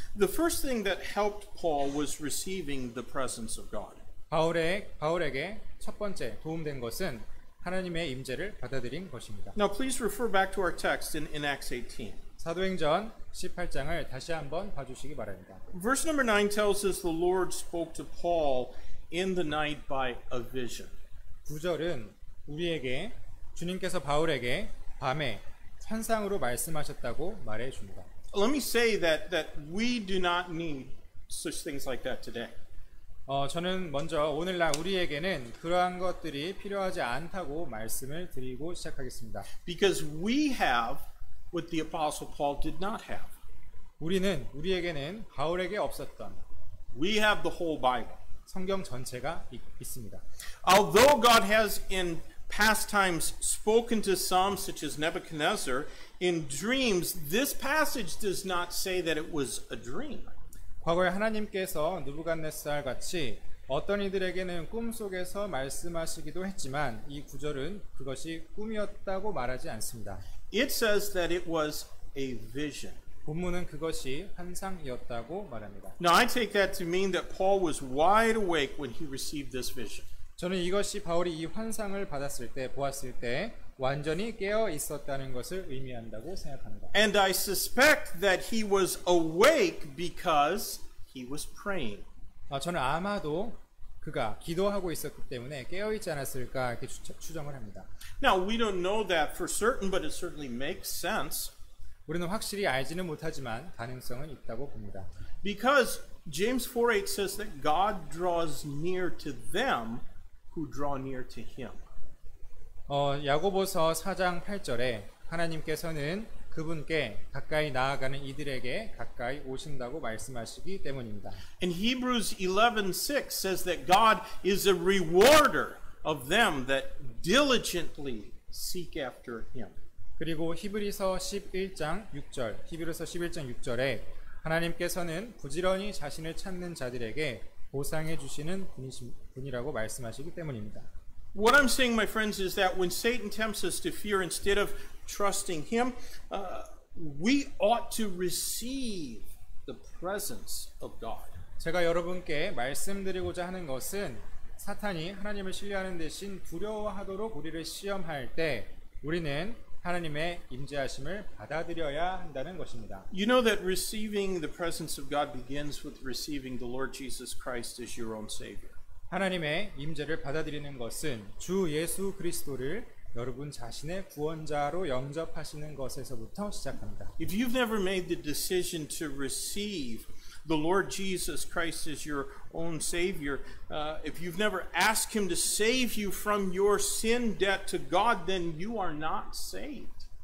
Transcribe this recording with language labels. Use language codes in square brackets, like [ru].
[en] The first thing that helped Paul was receiving the presence of God. [ko] 바울에게 첫 번째 도움된 것은 하나님의 임재를 받아들인 것입니다. [en] Now please refer back to our text in Acts 18. [ko] 사도행전 18장을 다시 한번 봐주시기 바랍니다. [en] Verse number 9 tells us the Lord spoke to Paul in the night by a vision. [ko] 9절은 주님께서 바울에게 밤에 환상으로 말씀하셨다고 말해 줍니다. [en] Let me say that we do not need such things like that today. [ko] 저는 먼저 오늘날 우리에게는 그러한 것들이 필요하지 않다고 말씀을 드리고 시작하겠습니다. [en] Because we have what the Apostle Paul did not have. [ko] 우리에게는 바울에게 없었던 [en] We have the whole Bible. [ko] 성경 전체가 있습니다. [en] Although God has in past times spoken to some, such as Nebuchadnezzar, in dreams, this passage does not say that it was a dream. [ko] 과거에 하나님께서 느부갓네살 같이 어떤 이들에게는 꿈속에서 말씀하시기도 했지만 이 구절은 그것이 꿈이었다고 말하지 않습니다. [en] It says that it was a vision. [ko] 본문은 그것이 환상이었다고 말합니다. [en] Now, I take that to mean that Paul was wide awake when he received this vision. [ko] 저는 이것이 바울이 이 환상을 보았을 때 완전히 깨어 있었다는 것을 의미한다고 생각합니다. [en] And I suspect that he was awake because he was praying. [ko] 저는 아마도 그가 기도하고 있었기 때문에 깨어 있지 않았을까 이렇게 추정을 합니다. [en] Now, we don't know that for certain, but it certainly makes sense. [ko] 우리는 확실히 알지는 못하지만 가능성은 있다고 봅니다. [en] Because James 4:8 says that God draws near to them who draw near to him. [ko] 야고보서 4장 8절에 하나님께서는 그분께 가까이 나아가는 이들에게 가까이 오신다고 말씀하시기 때문입니다. [en] And Hebrews 11:6 says that God is a rewarder of them that diligently seek after him. [ko] 그리고 히브리서 11장 6절에 하나님께서는 부지런히 자신을 찾는 자들에게 보상해 주시는 분이라고 말씀하시기 때문입니다. [en] What I'm saying, my friends, is that when Satan tempts us to fear instead of trusting him, we ought to receive the presence of God. [ko] 제가 여러분께 말씀드리고자 하는 것은 사탄이 하나님을 신뢰하는 대신 두려워하도록 우리를 시험할 때 우리는 하나님의 임재하심을 받아들여야 한다는 것입니다. [en] You know that receiving the presence of God begins with receiving the Lord Jesus Christ as your own Savior. [ko] 하나님의 임재를 받아들이는 것은 주 예수 그리스도를 여러분 자신의 구원자로 영접하시는 것에서부터 시작합니다. [en] If you've never made the decision to receive the Lord Jesus Christ as your own Savior, if you've never asked Him to save you from your sin debt to God, then you are not saved.